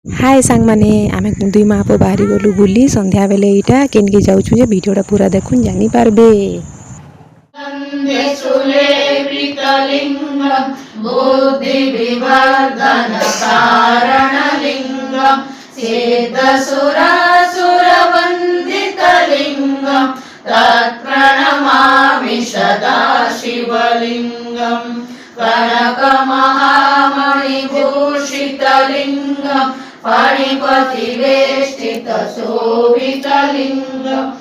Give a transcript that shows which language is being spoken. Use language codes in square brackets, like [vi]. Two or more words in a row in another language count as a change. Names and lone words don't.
[or] ହାଏ ସାଙ୍ଗ ମାନେ ଆମେ ଦୁଇ ମାଁ ପୁଅ ବାହାରି ଗଲୁ ବୋଲି ସନ୍ଧ୍ୟା ବେଳେ ଏଟା କେନକେ ଯାଉଛୁ ଯେ ଭିଡିଓଟା ପୂରା ଦେଖନ୍ତୁ ଜାଣି ପାରିବେ। [sa] वन्दे सुलेपितलिङ्गं बुद्धिविवर्धनकारणलिङ्गं सिद्धसुरासुरवन्दितलिङ्गं तत्प्रणमामि सदा शिवलिङ्गं कनकमहामणिभूषितलिङ्गं फणिपतिवेष्टितशोभितलिङ्गं